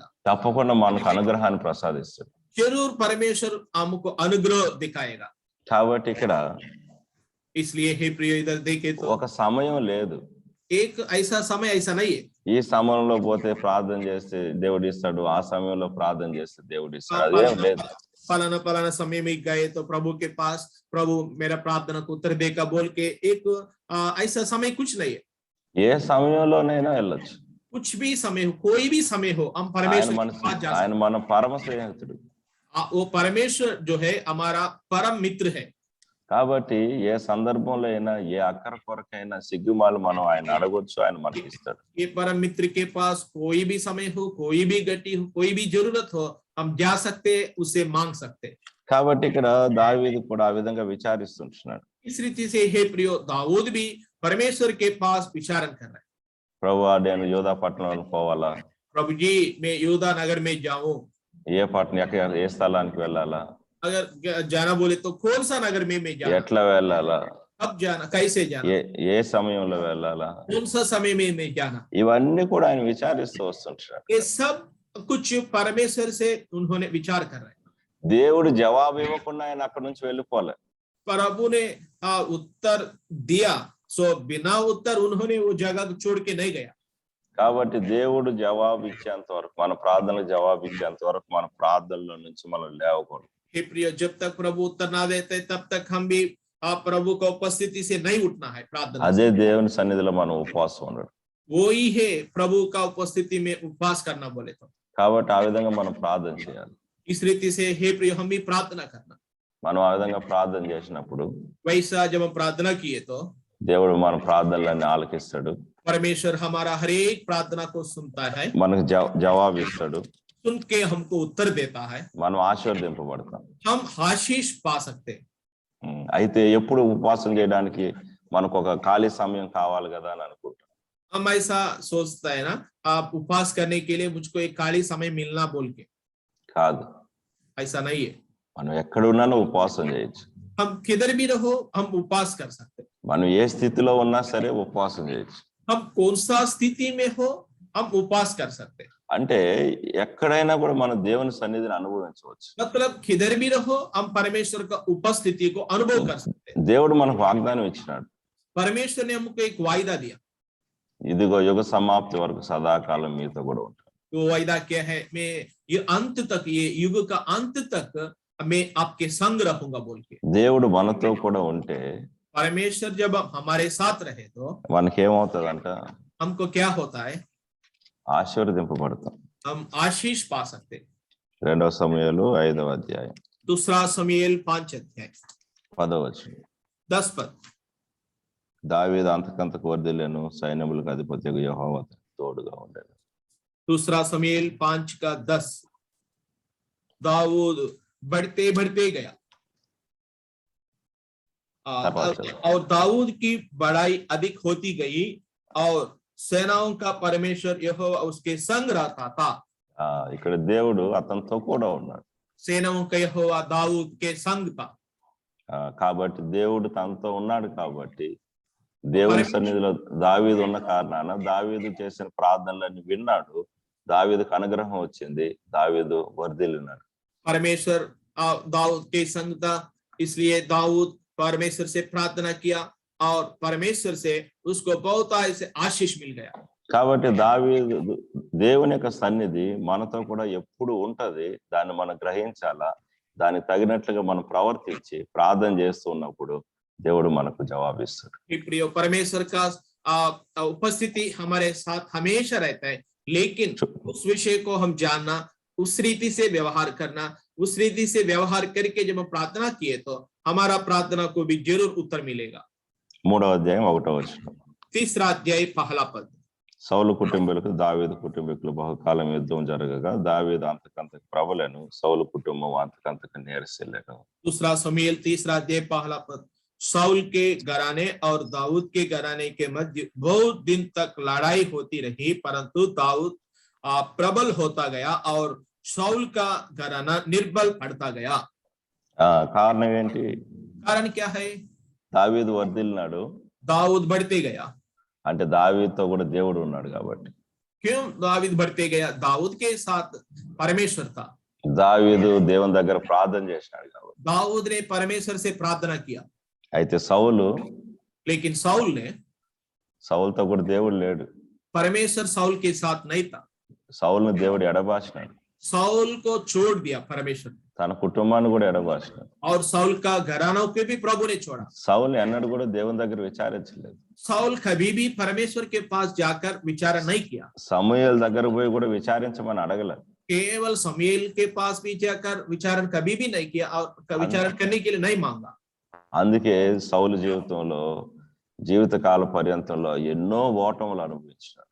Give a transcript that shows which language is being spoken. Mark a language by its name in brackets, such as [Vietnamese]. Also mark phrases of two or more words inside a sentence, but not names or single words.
[Telugu] తప్పకుండా మనకు అనుగ్రహాన్ని ప్రసాదిస్తాడు. [Hindi] जरूर परमेश्वर हमको अनुग्रह दिखाएगा. [Telugu] కాబట్టి ఇక్కడ [Hindi] इसलिए हे प्रिय इधर देखे तो [Telugu] ఒక సమయం లేదు. [Hindi] एक ऐसा समय ऐसा नहीं है [Telugu] ఈ సమయంలో పోతే ప్రార్థన చేస్తే దేవుడు ఇస్తాడు, ఆ సమయంలో ప్రార్థన చేస్తే దేవుడు ఇస్తాడు, అదేం లేదు. [Hindi] फलाना फलाना समय में गए तो प्रभु के पास प्रभु मेरा प्रार्थना को उत्तर देगा बोल के एक ऐसा समय कुछ नहीं है. [Telugu] ఏ సమయంలోనైనా వెళ్ళొచ్చు. [Hindi] कुछ भी समय हो, कोई भी समय हो, हम परमेश्वर के पास जा [Telugu] ఆయన మన పరమ స్నేహితుడు. [Hindi] वो परमेश्वर जो है हमारा परम मित्र है. [Telugu] కాబట్టి ఏ సందర్భంలో అయినా ఏ అక్కర కొరకైనా సిగ్గుమాలు మనం ఆయన అడగొచ్చు, ఆయన మనకి ఇస్తాడు. [Hindi] ये परम मित्र के पास कोई भी समय हो, कोई भी गति हो, कोई भी जरूरत हो, हम जा सकते, उससे मांग सकते. [Telugu] కాబట్టి ఇక్కడ దావీదు కూడా ఆ విధంగా విచారిస్తుంటున్నాడు. [Hindi] इस रीति से हे प्रियो दाऊद भी परमेश्वर के पास विचारण कर रहे हैं. [Telugu] ప్రభువా నేను యోధా పట్టణంలో పోవాలా? [Hindi] प्रभु जी मैं योधा नगर में जाऊं, [Telugu] ఏ పట్టణం, ఏ స్థలానికి వెళ్ళాలా? [Hindi] अगर जाना बोले तो कौन सा नगर में मैं जाऊं, [Telugu] ఎట్లా వెళ్ళాలా? [Hindi] कब जाना, कैसे जाना, [Telugu] ఏ సమయంలో వెళ్ళాలా? [Hindi] कौन सा समय में मैं जाना, [Telugu] ఇవన్నీ కూడా ఆయన విచారిస్తూ వస్తుంటాడు. [Hindi] ये सब कुछ परमेश्वर से उन्होंने विचार कर रहे हैं. [Telugu] దేవుడు జవాబు ఇవ్వకుండా ఆయన అక్కడ నుంచి వెళ్ళిపోలే. [Hindi] प्रभु ने उत्तर दिया, सो बिना उत्तर उन्होंने वो जगह छोड़ के नहीं गया. [Telugu] కాబట్టి దేవుడు జవాబు ఇచ్చేంత వరకు, మన ప్రార్థనలకు జవాబు ఇచ్చేంత వరకు మన ప్రార్థనలో నుంచి మనం లేవకూడదు. [Hindi] हे प्रिय जब तक प्रभु उत्तर ना देते तब तक हम भी प्रभु का उपस्थिति से नहीं उठना है प्रार्थना. [Telugu] అదే దేవుని సన్నిధిలో మనం ఉపవాసం ఉండడం. [Hindi] वो ही है प्रभु का उपस्थिति में उपवास करना बोले तो. [Telugu] కాబట్టి ఆ విధంగా మనం ప్రార్థన చేయాలి. [Hindi] इस रीति से हे प्रिय हम भी प्रार्थना करना. [Telugu] మనం ఆ విధంగా ప్రార్థన చేసినప్పుడు [Hindi] वैसा जब हम प्रार्थना किए तो [Telugu] దేవుడు మన ప్రార్థనలన్నీ ఆలకిస్తాడు, [Hindi] परमेश्वर हमारा हर एक प्रार्थना को सुनता है, [Telugu] మనకు జవాబు ఇస్తాడు, [Hindi] सुन के हमको उत्तर देता है, [Telugu] మనం ఆశీర్వదింపబడతాం. [Hindi] हम आशीष पा सकते. [Telugu] అయితే ఎప్పుడు ఉపవాసం చేయడానికి మనకు ఒక ఖాళీ సమయం కావాలి కదా అని అనుకుంటాం. [Hindi] हम ऐसा सोचता है ना, आप उपवास करने के लिए मुझको एक खाली समय मिलना बोल के. [Telugu] కాదు, [Hindi] ऐसा नहीं है. [Telugu] మనం ఎక్కడున్నా ఉపవాసం చేయొచ్చు. [Hindi] हम किधर भी रहो हम उपवास कर सकते. [Telugu] మనం ఏ స్థితిలో ఉన్నా సరే ఉపవాసం చేయొచ్చు. [Hindi] हम कौन सा स्थिति में हो हम उपवास कर सकते. [Telugu] అంటే ఎక్కడైనా కూడా మనం దేవుని సన్నిధిని అనుభవించవచ్చు. [Hindi] मतलब किधर भी रहो हम परमेश्वर का उपस्थिति को अनुभव कर सकते. [Telugu] దేవుడు మనకు వాగ్దానం ఇచ్చినాడు. [Hindi] परमेश्वर ने हमको एक वायदा दिया, [Telugu] ఇదిగో యుగ సమాప్తి వరకు సదాకాలం మీతో కూడా ఉంటాను. [Hindi] वो वायदा क्या है? मैं ये अंत तक, ये युग का अंत तक मैं आपके संग रहूंगा बोल के. [Telugu] దేవుడు మనతో కూడా ఉంటే [Hindi] परमेश्वर जब हमारे साथ रहे तो [Telugu] మనకేమవుతుందంట? [Hindi] हमको क्या होता है? [Telugu] ఆశీర్వదింపబడతాం. [Hindi] हम आशीष पा सकते हैं। [Telugu] 2 సమూయేలు 5వ అధ్యాయం [Hindi] दूसरा शमूएल 5 अध्याय [Telugu] 10వ వచనం. [Hindi] 10 पद। [Telugu] దావీదు అంతకంతకు వర్ధిల్లెను, సైన్యములకు అధిపతియగు యెహోవా అతనికి తోడుగా ఉండెను. [Hindi] दूसरा शमूएल 5 का 10। दाऊद बढ़ते बढ़ते गया और दाऊद की बड़ाई अधिक होती गई और सेनाओं का परमेश्वर यहोवा उसके संग रहता था। [Telugu] ఇక్కడ దేవుడు అతనితో కూడా ఉన్నాడు. [Hindi] सेनाओं का यहोवा दाऊद के संग था। [Telugu] కాబట్టి దేవుడు తనతో ఉన్నాడు కాబట్టి దేవుని సన్నిధిలో దావీదు ఉన్న కారణాన దావీదు చేసిన ప్రార్థనలన్నీ విన్నాడు. దావీదుకు అనుగ్రహం వచ్చింది, దావీదు వర్ధిల్లినాడు. [Hindi] परमेश्वर दाऊद के संग था, इसलिए दाऊद परमेश्वर से प्रार्थना किया और परमेश्वर से उसको बहुत ऐसे आशीष मिल गया। [Telugu] కాబట్టి దావీదు దేవుని యొక్క సన్నిధి మనతో కూడా ఎప్పుడు ఉంటది. దాన్ని మనం గ్రహించాలా, దానికి తగినట్లుగా మనం ప్రవర్తించి ప్రార్థన చేస్తూ ఉన్నప్పుడు దేవుడు మనకు జవాబిస్తాడు. [Hindi] प्रिय परमेश्वर का उपस्थिति हमारे साथ हमेशा रहता है, लेकिन उस विषय को हम जानना, उस रीति से व्यवहार करना, उस रीति से व्यवहार करके जब हम प्रार्थना किए तो हमारा प्रार्थना को भी जरूर उत्तर मिलेगा। [Telugu] 3వ అధ్యాయం 1వ వచనం. [Hindi] तीसरा अध्याय पहला पद। [Telugu] సౌలు కుటుంబీకులకు దావీదు కుటుంబీకులు బహుకాలం యుద్ధం జరగగా దావీదు అంతకంతకు ప్రబలెను, సౌలు కుటుంబం అంతకంతకు నీరసిల్లెను. [Hindi] दूसरा शमूएल तीसरा अध्याय पहला पद। साउल के घराने और दाऊद के घराने के मध्य बहुत दिन तक लड़ाई होती रही, परंतु दाऊद प्रबल होता गया और साउल का घराना निर्बल पड़ता गया। [Telugu] కారణం ఏంటి? [Hindi] कारण क्या है? [Telugu] దావీదు వర్ధిల్లినాడు, [Hindi] दाऊद बढ़ते गया। [Telugu] అంటే దావీదుతో కూడా దేవుడు ఉన్నాడు కాబట్టి. [Hindi] क्यों दाऊद बढ़ते गया? दाऊद के साथ परमेश्वर था। [Telugu] దావీదు దేవుని దగ్గర ప్రార్థన చేసినాడు కాబట్టి. [Hindi] दाऊद ने परमेश्वर से प्रार्थना किया। [Telugu] అయితే సౌలు, [Hindi] लेकिन [Telugu] సౌలుతో కూడా దేవుడు లేడు. [Hindi] परमेश्वर साउल के साथ नहीं था। [Telugu] సౌలును దేవుడు ఎడబాసినాడు, [Hindi] साउल को छोड़ दिया परमेश्वर, [Telugu] తన కుటుంబాన్ని కూడా ఎడబాసినాడు. [Hindi] और साउल का घरानों को भी प्रभु ने छोड़ा। [Telugu] సౌలు ఎన్నడూ కూడా దేవుని దగ్గర విచారించలేదు. [Hindi] साउल कभी भी परमेश्वर के पास जाकर विचार नहीं किया। [Telugu] సమూయేలు దగ్గర పోయి కూడా విచారించమని అడగలేదు. [Hindi] केवल शमूएल के पास भी जाकर विचारण कभी भी नहीं किया और विचारण करने के लिए नहीं मांगा। [Telugu] అందుకే సౌలు జీవిత కాల పర్యంతంలో ఎన్నో ఓటములు అనుభవించాడు.